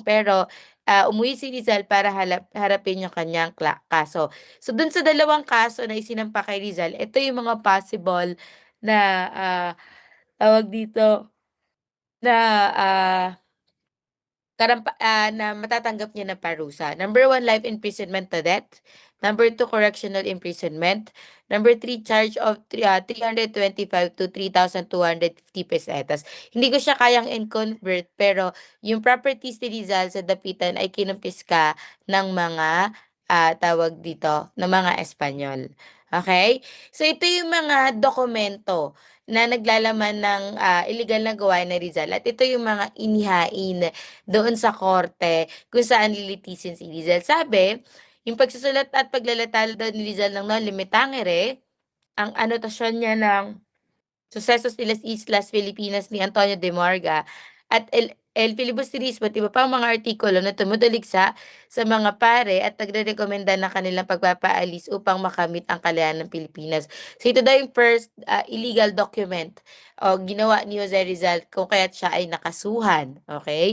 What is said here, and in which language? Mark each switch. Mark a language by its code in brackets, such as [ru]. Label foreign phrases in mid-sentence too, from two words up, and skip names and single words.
[tl] Pero umuwi si Rizal para harapin yung kanyang kaso. So dun sa dalawang kaso na isinampa kay Rizal, ito yung mga possible na tawag dito na na matatanggap niya na parusa. [en] Number 1, life imprisonment to death. Number 2, correctional imprisonment. Number 3, charge of 325 to 3,250 pesetas. [tl] Hindi ko siya kayang in-convert, pero yung properties ni Rizal sa Dapitan ay kinumpiska ng mga tawag dito, ng mga Espanyol. Okay? So ito yung mga dokumento na naglalaman ng illegal na gawain ni Rizal at ito yung mga inihain doon sa korte kung saan lilitisin si Rizal. Sabi, yung pagsusulat at paglalathala daw ni Rizal ng non limitangere, ang anotasyon niya ng Sucesos de las Islas Filipinas ni Antonio de Morga at El Filibusterismo at iba pang mga artikulo na tumutuligsa sa mga pare at nagrerekomenda ng kanilang pagpapaalis upang makamit ang kalayaan ng Pilipinas. So ito daw yung [en] first illegal document [tl] o ginawa ni Jose Rizal kung kaya't siya ay nakasuhan.